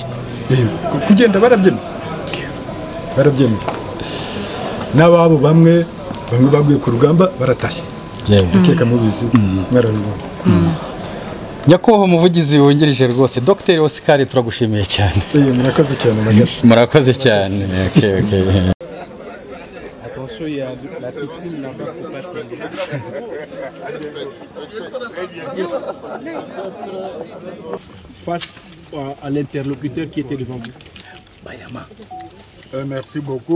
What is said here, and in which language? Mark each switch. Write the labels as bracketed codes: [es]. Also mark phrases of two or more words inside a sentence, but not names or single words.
[rw] kugenda, barabyemeye n'ababo bamwe baguye ku rugamba baratashye, ndakeka mubizi mwarabibona. Nyakubahwa umuvugizi wungirije rwose Dr Oscar turagushimiye cyane. Murakoze cyane Magashi. Murakoze cyane. [fr] Face à l'interlocuteur qui était devant vous. Bayama. Merci beaucoup.